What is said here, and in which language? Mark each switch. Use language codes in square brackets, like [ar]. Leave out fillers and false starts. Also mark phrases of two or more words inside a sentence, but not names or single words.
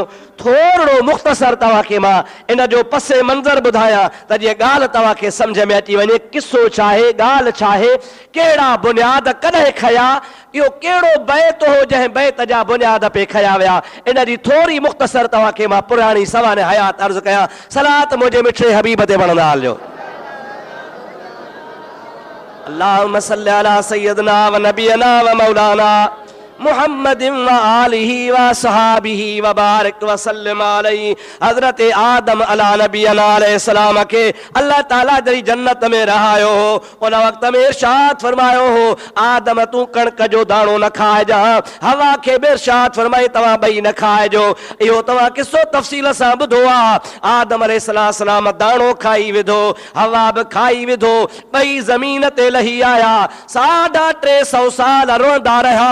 [sd] थोरो मुख़्तसर तव्हांखे मां इन जो पसे मंज़र ॿुधायां त जीअं ॻाल्हि तव्हांखे सम्झ में अची वञे, किसो छा आहे, ॻाल्हि छा आहे, कहिड़ा बुनियाद कॾहिं खया, इहो कहिड़ो बैत हो जंहिं बैत जा बुनियाद पे खया विया। इन जी थोरी मुख़्तसर तव्हांखे मां पुराणी सवाने हयात अर्ज़ु कयां। सलात मुंहिंजे मिठड़े हबीब ते वणंदा हलियो। [ar] اللهم صل على سيدنا ونبينا ومولانا محمد وآله وأصحابه وبارك وسلم عليه. [sd] हज़रत आदम [ar] على نبينا عليه السلام [sd] के अल्लाह ताला जरी जन्नत में रहायो हो, उन वक़्त में इरशाद फरमायो हो, आदम तूं कणक जो दाणो न खाइजा, हवा खे बि इरशाद फरमाई तव्हां ॿई न खाइजो। इहो तव्हां किसो तफ़सील सां ॿुधो आहे। आदम अलैहिस्सलाम दाणो खाई विधो, हवा बि खाई विधो, ॿई ज़मीन ते लही आया, 350 साल रोंदा रहिया।